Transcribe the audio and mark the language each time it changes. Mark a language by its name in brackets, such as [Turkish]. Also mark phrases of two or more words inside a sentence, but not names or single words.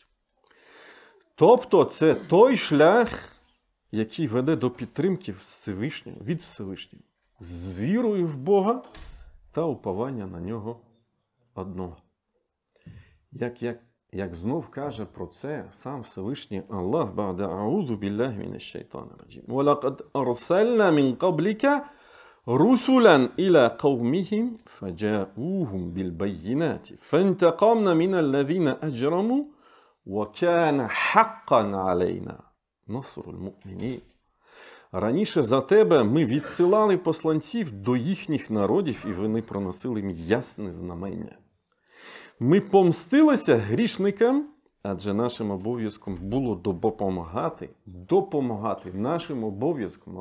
[Ukrainian] Тобто це той шлях, який веде до підтримки Всевишнього, від Всевишнього, з вірою в Бога та уповання на Нього одного. Як знов каже про це сам Всевишній Аллах: [Arabic] «بعد أعوذ بالله من الشيطان الرجيم. ولقد أرسلنا من قبلك رسلا إلى قومهم فجاءوهم بالبينات فانتقمنا من الذين أجرموا وكان حقا علينا نصر المؤمنين». [Ukrainian] Раніше за тебе ми відсилали посланців до їхніх народів, і вони проносили їм ясне знамення. Ми помстилися грішникам, Адже нашим обов'язком було допомагати нашим обов'язком.